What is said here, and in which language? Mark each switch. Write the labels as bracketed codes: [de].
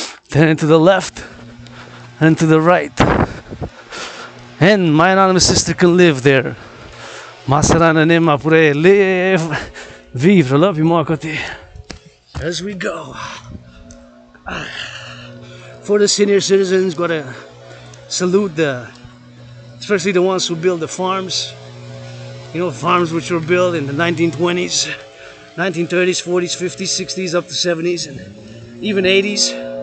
[en] Then to the left and to the right. And my anonymous sister can live there. [fr] Anonyme pourrait [en] live, [fr] vivre là, puis moi à côté. [en] As we go. For the senior citizens, gotta salute especially the ones who build the farms. You know, farms which were built in the 1920s, 1930s, 40s, 50s, 60s, up to 70s, and even 80s.